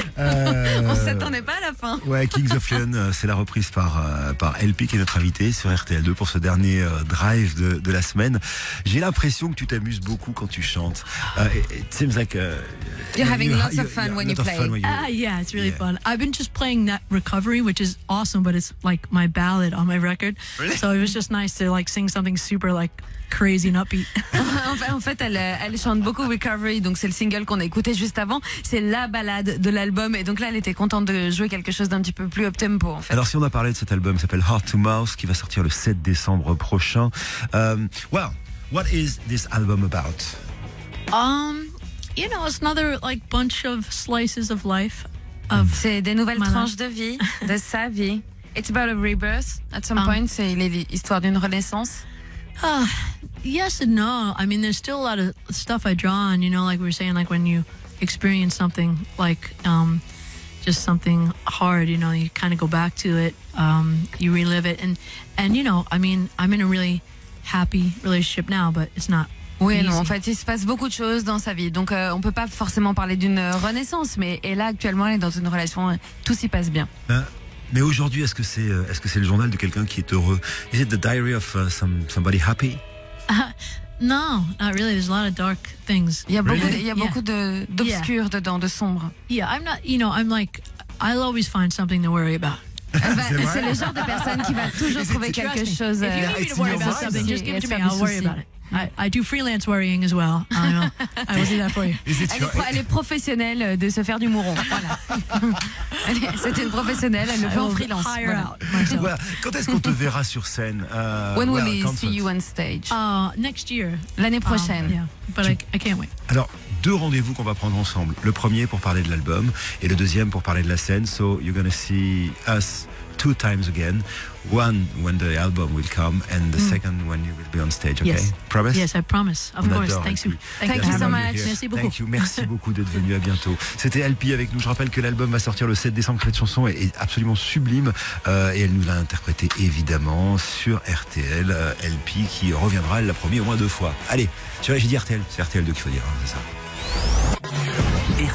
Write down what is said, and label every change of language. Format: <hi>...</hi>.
<fr>On s'attendait pas à la fin. Ouais, Kings of Leon, c'est la reprise par LP qui est notre invité sur RTL2 pour ce dernier drive de la semaine. J'ai l'impression que tu t'amuses beaucoup quand tu chantes.</fr> <en>It seems like You're having lots of fun when you play. Yeah, it's really fun. I've been just playing that Recovery, which is awesome, but it's like my ballad on my record. Really? So it was just nice to like sing something super like crazy and upbeat.</en> <fr>En fait, elle chante beaucoup Recovery, donc c'est le single qu'on a écouté juste avant. C'est la balade de l'album, et donc là, elle était contente de jouer quelque chose d'un petit peu plus up-tempo, en fait. Alors si on a parlé de cet album, il s'appelle Heart to Mouth, qui va sortir le 7 décembre prochain.</fr> <en>Well, what is this album about? You know, it's another like bunch of slices of life.</en> <fr>C'est des nouvelles</fr> <en>My</en> <fr>tranches de vie, de sa vie.</fr> <en>It's about a rebirth at some point.</en> <fr>C'est l'histoire d'une renaissance.</fr> <en>Yes and no. I mean, there's still a lot of stuff I draw on, you know, like we were saying, like when you experience something like just something hard, you know, you kind of go back to it, you relive it. And you know, I mean, I'm in a really happy relationship now, but it's not.</en> <fr>Oui, non, en fait, il se passe beaucoup de choses dans sa vie. Donc, on peut pas forcément parler d'une renaissance, mais là, actuellement, elle est dans une relation, tout s'y passe bien. Mais aujourd'hui, est-ce que c'est le journal de quelqu'un qui est heureux?</fr> <en>Is it the diary of somebody happy? No, not really. There's a lot of dark things.</en> <fr>Il y a beaucoup,</fr> <en>Really?</en> <fr>il y a beaucoup d'obscur dedans, de sombre.</fr> <en>Yeah, I'm not, you know, I'm like, I'll always find something to worry about.</en> <fr>C'est le genre de personne qui va toujours trouver quelque chose.</fr> <en>If you need me to worry about something, just give it to me. I'll worry about it. I do freelance worrying as well. I will do that for you.</en> <fr>Elle est professionnelle de se faire du mouron. Voilà. C'est une professionnelle, elle le fait en freelance. Voilà. Voilà. Quand est-ce qu'on te verra sur scène?</fr> <en>When will we see you on stage? Next year.</en> <fr>L'année prochaine.</fr> <en>Yeah, but I can't wait.</en> <fr>Alors, 2 rendez-vous qu'on va prendre ensemble. Le premier pour parler de l'album et le deuxième pour parler de la scène.</fr> <en>So you're gonna see us 2 times again. One when the album will come, and the second when you will be on stage. Okay, Yes. promise? Yes, I promise. Of</en> <fr>On</fr> <en>course.</en> <fr>adore</fr> <en>Thanks you.</en> <fr>LP.</fr> <en>Thank you so much.</en> <fr>Merci beaucoup.</fr> <en>Thank you.</en> <fr>Merci beaucoup d'être venu. À bientôt. C'était LP avec nous. Je rappelle que l'album va sortir le 7 décembre. Cette chanson est absolument sublime et elle nous l'a interprétée évidemment sur RTL. LP qui reviendra, elle l'a promis au moins 2 fois. Allez, j'ai dit RTL, c'est RTL2 qu'il faut dire, hein, c'est ça.</fr>